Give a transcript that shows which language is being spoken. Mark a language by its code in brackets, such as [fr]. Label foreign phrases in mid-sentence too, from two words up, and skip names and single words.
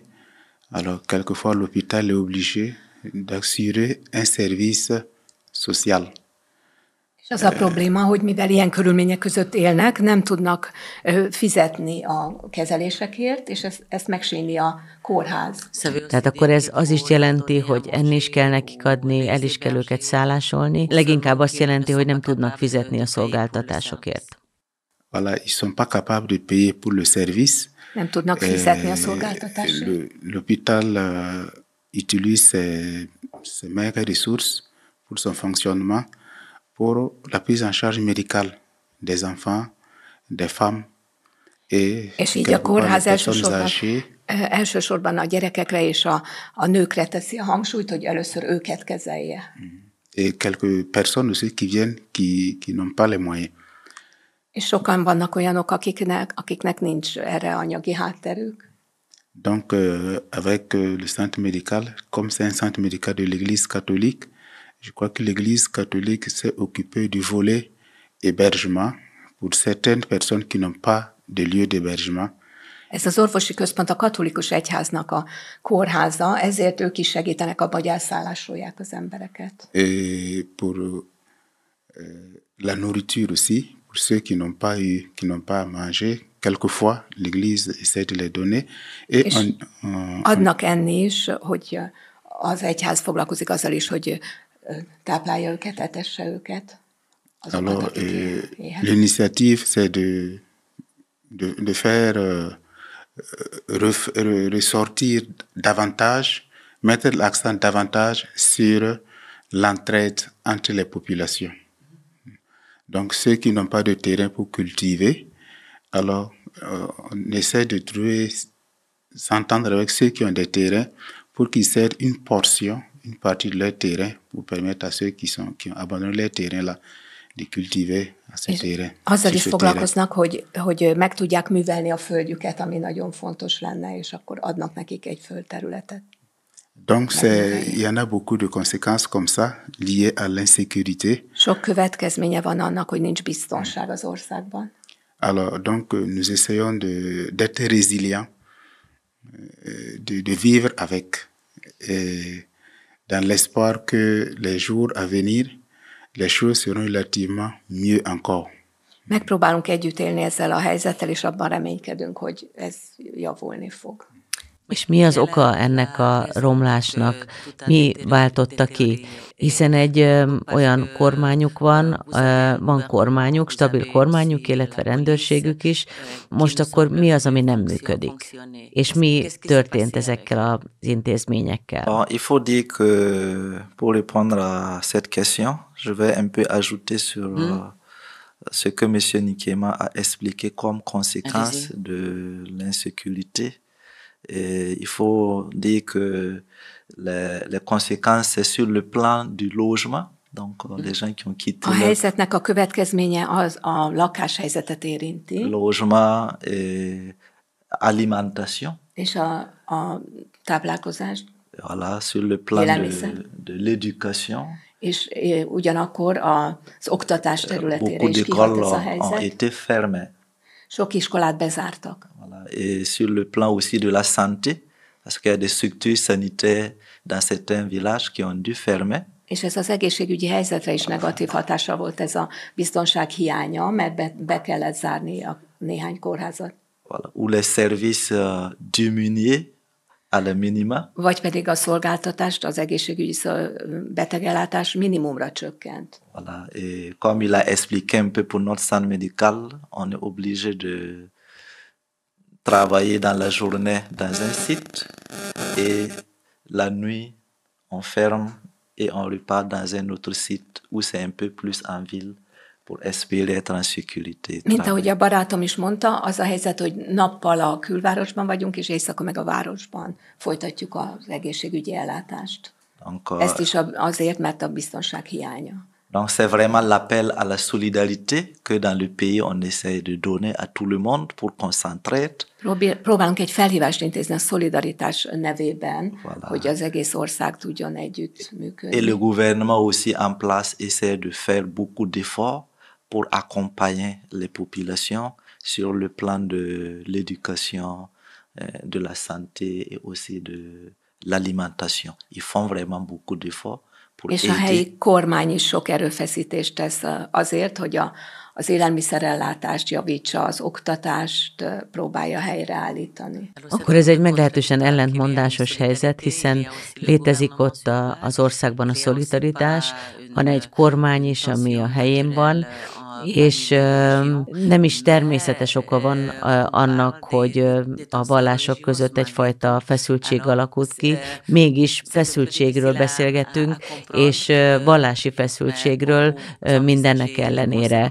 [fr] Alors, quelquefois, l'hôpital est obligé d'assurer un service social. [hu] És az a probléma, hogy mivel ilyen körülmények között élnek, nem tudnak fizetni a kezelésekért, és ezt megsínli a kórház. Tehát akkor ez az is jelenti, hogy enni is kell nekik adni, el is kell őket szállásolni. Leginkább azt jelenti, hogy nem tudnak fizetni a szolgáltatásokért. [fr] Voilà, ils sont pas capables de payer pour le service. [hu] Nem tudnak fizetni a szolgáltatásért. [fr] L'hôpital utilise ses maigres ressources pour son fonctionnement, pour la prise en charge médicale des enfants, des femmes [hu] és így a kórház elsősorban a gyerekekre és a nőkre teszi a hangsúlyt, hogy először őket kezelje. [fr] Et quelques personnes aussi qui viennent qui n'ont pas les moyens. [hu] És sokan vannak olyanok, akiknek nincs erre anyagi hátterük. [fr] Donc, avec le centre médical, comme c'est un centre médical de l'Église catholique, je crois que l'Église catholique s'est occupée du volet hébergement pour certaines personnes qui n'ont pas de lieu d'hébergement. [hu] Ez az orvosi központ a katolikus egyháznak a kórháza, ezért ők is segítenek abban, hogy elszállásolják az embereket. [fr] Et pour la nourriture aussi, pour ceux qui n'ont pas à manger, quelquefois l'Église essaie de les donner. Et [hu] adnak enni is, hogy az egyház foglalkozik azzal is, hogy táplálja őket, etesse őket. [fr] Alors, l'initiative, c'est de faire ressortir davantage, mettre l'accent davantage sur l'entraide entre les populations. Donc, ceux qui n'ont pas de terrain pour cultiver, alors on essaie de s'entendre avec ceux qui ont des terrains pour qu'ils cèdent une partie de leur terrain pour permettre à ceux qui ont abandonné leur terrain là de cultiver à ce terrain. [hu] Azzal is foglalkoznak, hogy meg tudják művelni a földjüket, ami nagyon fontos lenne, és akkor adnak nekik egy földterületet. [fr] Donc, il y en a beaucoup de conséquences comme ça, liées à l'insécurité. [hu] Sok következménye van annak, hogy nincs biztonság az országban. [fr] Alors, donc, nous essayons d'être résilients, de vivre avec, dans l'espoir que les jours à venir, les choses seront relativement mieux encore. [hu] Megpróbálunk együtt élni ezzel a helyzettel, és abban reménykedünk, hogy ez javulni fog. És mi az oka ennek a romlásnak? Mi váltotta ki? Hiszen egy olyan kormányuk van kormányuk, stabil kormányuk, illetve rendőrségük is. Most akkor mi az, ami nem működik? És mi történt ezekkel az intézményekkel? [fr] Il faut dire que pour répondre à cette question, je vais un peu ajouter sur ce que M. Nikema a expliqué comme conséquence de l'insécurité. Et il faut dire que les conséquences, c'est sur le plan du logement. Donc, les gens qui ont quitté [hu] A helyzetnek a következménye az a lakáshelyzetet érinti. [fr] Logement et alimentation. [hu] És a táplálkozást. [fr] Voilà, sur le plan de l'éducation. [hu] És ugyanakkor az oktatás területére [fr] Beaucoup [hu] is kihat ez a [fr] d'écoles [hu] helyzet. [fr] ont été fermées. [hu] Sok iskolát bezártak. [fr] Voilà. Et sur le plan aussi de la santé, parce qu'il y a des structures sanitaires dans certains villages qui ont dû fermer. [hu] És ez az egészségügyi helyzetre is negatív hatással volt ez a biztonság hiánya, mert be kellett zárni a néhány kórházat. [fr] Voilà. Ou les services diminués à la minima. [hu] Vagy pedig a szolgáltatást, az egészségügyi betegellátás minimumra csökkent. [fr] Voilà. Et comme il a expliqué un peu pour notre centre médical, on est obligé de travailler dans la journée dans un site et la nuit on ferme et on repart dans un autre site où c'est un peu plus en ville pour espérer être en sécurité. [hu] Mint ahogy a barátom is mondta, az a helyzet, hogy nappal a külvárosban vagyunk, és éjszaka meg a városban folytatjuk az egészségügyi ellátást. [fr] Donc, [hu] ezt is azért, mert a biztonság hiánya. [fr] Donc c'est vraiment l'appel à la solidarité que dans le pays on essaie de donner à tout le monde pour qu'on s'entraide. [hu] Próbálunk egy felhívást intézni a szolidaritás nevében, voilà. Hogy az egész ország tudjon együtt működni. [fr] Et le gouvernement aussi en place essaie de faire beaucoup d'efforts pour accompagner les populations sur le plan de l'éducation, de la santé et aussi de l'alimentation. Ils font vraiment beaucoup d'efforts. [hu] És a helyi kormány is sok erőfeszítést tesz azért, hogy az élelmiszerellátást javítsa, az oktatást próbálja helyreállítani. Akkor ez egy meglehetősen ellentmondásos helyzet, hiszen létezik ott az országban a szolidaritás, van egy kormány is, ami a helyén van, és nem is természetes oka van annak, hogy a vallások között egyfajta feszültség alakult ki, mégis feszültségről beszélgetünk, és vallási feszültségről mindennek ellenére.